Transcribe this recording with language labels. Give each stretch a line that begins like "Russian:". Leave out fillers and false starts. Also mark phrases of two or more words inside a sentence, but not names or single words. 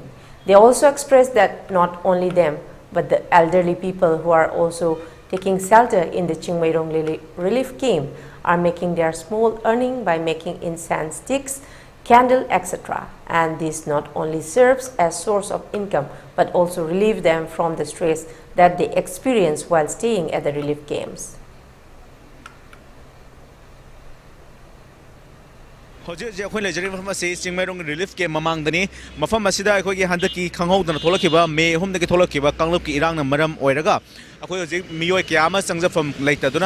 English: They also expressed that not only them, but the elderly people who are also taking shelter in the Chingmairong relief camp are making their small earning by making incense sticks, candle, etc. And this not only serves as source of income, but also relieve them from the stress that they experience while staying at the relief camps.
Manipuri: Hojik akhoi lejari mafam ase Chingmairong
English: relief camp
Manipuri: mamangdani mafam asida akhoi gi handaki khanghaudana tholakiba me humdagi tholakiba kanglup ki irang na maram oiraga akhoi hojik miyoi kya ama sangjafam leitaduna